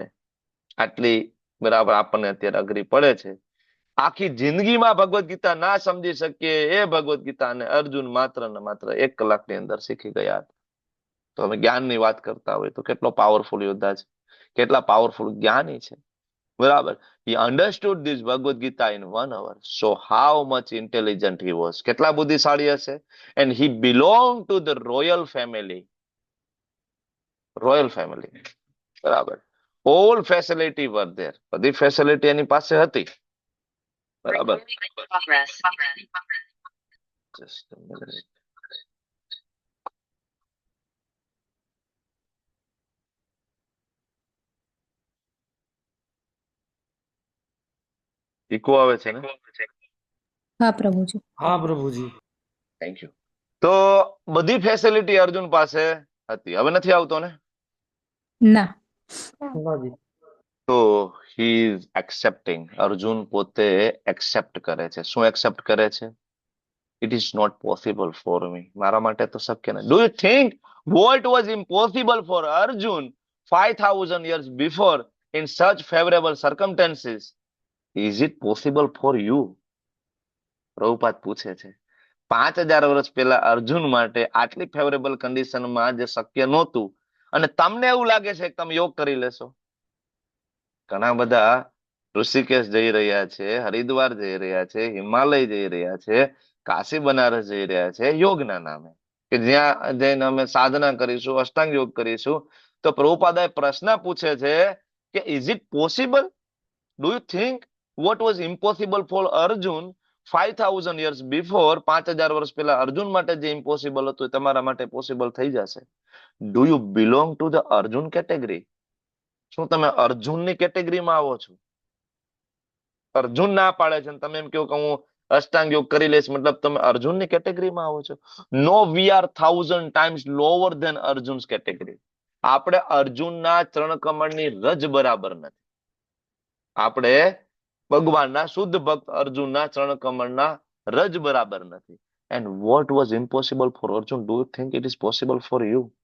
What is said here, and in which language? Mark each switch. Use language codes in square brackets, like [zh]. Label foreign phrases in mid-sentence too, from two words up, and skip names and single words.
[gu] આટલી, બરાબર, આપણને અત્યારે અઘરી પડે છે. આખી જિંદગીમાં ભગવદ ગીતા ના સમજી શકીએ એ ભગવદ ગીતાને અર્જુન માત્ર ને માત્ર 1 કલાકની અંદર શીખી ગયા. તો અમે જ્ઞાનની વાત કરતા હોય તો કેટલો પાવરફુલ યોદ્ધા છે, કેટલા પાવરફુલ જ્ઞાની છે. બરાબર. [en] He understood this Bhagavad Gita in 1 hour. So how much intelligent he was. [gu] કેટલા બુદ્ધિશાળી હશે. [en] And he belonged to the royal family. royal family. બરાબર. All facility were there. [gu] બધી ફેસિલિટી એની પાસે હતી. બરાબર. [en] Just a minute. [gu] ઇકો આવે છે ને? હા પ્રભુજી. હા પ્રભુજી. [en] thank you. [gu] તો બધી ફેસિલિટી અર્જુન પાસે હતી. હવે નથી આવતો ને? ના. નાજી. તો [en] he is accepting. [gu] અર્જુન પોતે એક્સેપ્ટ કરે છે. શું એક્સેપ્ટ કરે છે? [en] it is not possible for me. [gu] મારા માટે તો શક્ય નથી. [en] do you think what was impossible for Arjun 5000 years before in such favorable circumstances? Is it possible for you? [gu] પ્રભુપાદ પૂછે છે. 5000 વર્ષ પહેલા અર્જુન માટે આટલી [en] favorable conditionમાં [gu] જે શક્ય નહોતું, અને તમને એવું લાગે છે કે તમે યોગ કરી લેશો? ઘણા બધા ઋષિકેશ જઈ રહ્યા છે, હરિદ્વાર જઈ રહ્યા છે, હિમાલય જઈ રહ્યા છે, કાશી બનારસ જઈ રહ્યા છે યોગના નામે, કે જ્યાં જઈને અમે સાધના કરીશું, અષ્ટાંગ યોગ કરીશું. તો પ્રભુપાદાએ પ્રશ્ન પૂછે છે કે [en] is it possible? do you think what was impossible for Arjun 5000 years before, [gu] 5000 વર્ષ પહેલા અર્જુન માટે જે ઇમ્પોસિબલ હતું એ તમારા માટે પોસિબલ થઈ જશે. [en] do you belong to the Arjun category? [gu] શું તમે અર્જુનની કેટેગરીમાં આવો છો? અર્જુન ના પાડે છે તમે એમ કહો કે હું અષ્ટાંગ યોગ કરી લઈશ, મતલબ તમે અર્જુનની કેટેગરીમાં આવો છો? [en] no, we are 1000 times lower than Arjun's category. [gu] આપણે અર્જુનના ચરણ કમળની રજ બરાબર નથી. આપણે ભગવાનના શુદ્ધ ભક્ત અર્જુનના ચરણ કમળના રજ બરાબર નથી. [en] and what was impossible for Arjun, do you think it is possible for you?